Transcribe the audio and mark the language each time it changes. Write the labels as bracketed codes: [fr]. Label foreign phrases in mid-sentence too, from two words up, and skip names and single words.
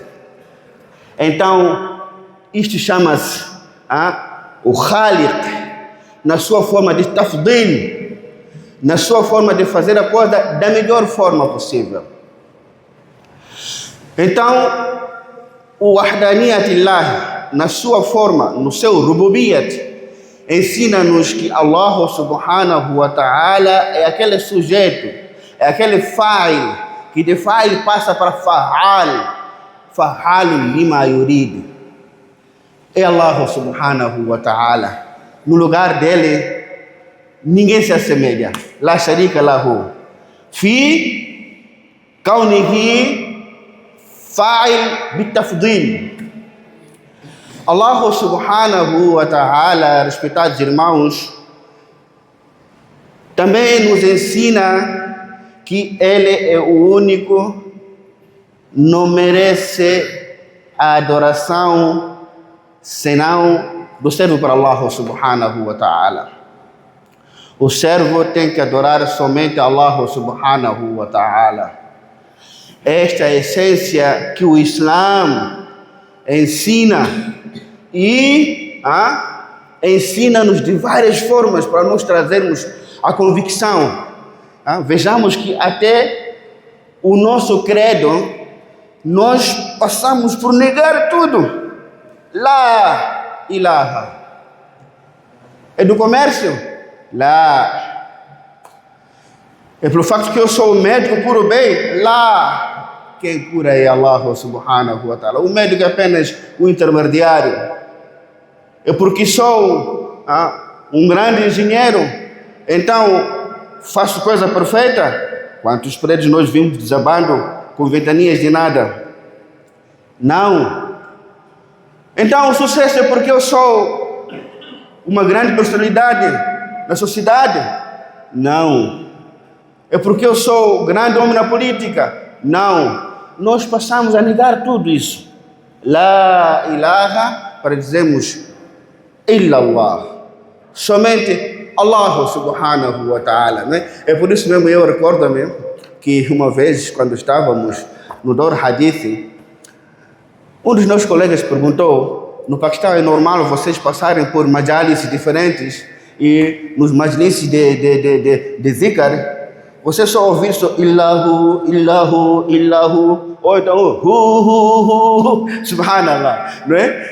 [pt] Então, isto chama-se o Khaliq, na sua forma de tafdil, na sua forma de fazer a coisa da melhor forma possível. Então, o Wahdaniyatillah, na sua forma, no seu Rububiyat, ensina-nos que [ar] الله سبحانه وتعالى [pt] é aquele sujeito, é aquele fa'il, que de fa'il passa para [ar] فعال لما يريد. É الله سبحانه وتعالى. [pt] No lugar dele, ninguém se assemelha. [ar] لا شريك له. في كونه فاعل بالتفضيل. الله سبحانه وتعالى, [pt] respeitáveis irmãos, também nos ensina que Ele é o único, não merece a adoração senão do servo para [ar] الله سبحانه وتعالى. [pt] O servo tem que adorar somente [ar] الله سبحانه وتعالى. [pt] Esta é a essência que o Islã ensina e ensina-nos de várias formas para nos trazermos a convicção. Vejamos que até o nosso credo nós passamos por negar tudo. [ar] لا إله. [pt] É do comércio? Lá. É pelo facto que eu sou o médico puro bem? Lá. Quem cura é [ar] الله سبحانه وتعالى. [pt] O médico é apenas o intermediário. É porque sou um grande engenheiro, então faço coisa perfeita. Quantos prédios nós vimos desabando com ventanias de nada? Não. Então o sucesso é porque eu sou uma grande personalidade na sociedade? Não. É porque eu sou grande homem na política? Não. Nós passamos a negar tudo isso. [ar] لا إله, [pt] para dizermos illallah. [ar] Somente الله سبحانه وتعالى. [pt] Né? É por isso mesmo eu recordo-me que uma vez, quando estávamos no Dor Hadith, um dos meus colegas perguntou: no Paquistão é normal vocês passarem por majalis diferentes e nos majlis de zikr você só ouvir só [ar] إلا هو، إلا هو، إلا هو, [pt] ou então subhanallah, não é?